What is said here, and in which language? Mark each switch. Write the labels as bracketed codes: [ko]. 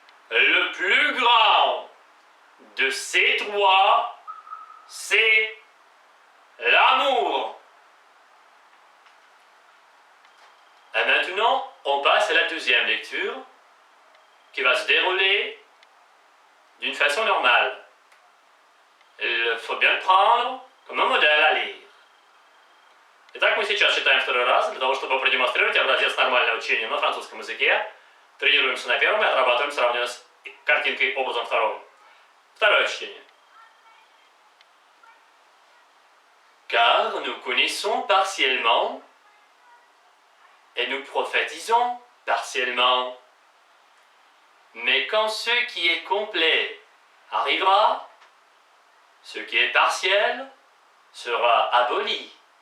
[fr] le plus grand de ces trois, c'est l'amour. Et maintenant, on passe à la deuxième lecture qui va se dérouler d'une façon normale. Il faut bien le prendre comme un modèle à lire. [ru] Итак, мы сейчас читаем второй раз, для того, чтобы продемонстрировать образец нормального чтения на французском языке. Тренируемся на первом и отрабатываем, сравнивая с картинкой образом второго. Второе чтение. [fr] Car nous connaissons partiellement et nous prophétisons partiellement. Mais quand ce qui est complet arrivera, ce qui est partiel sera aboli.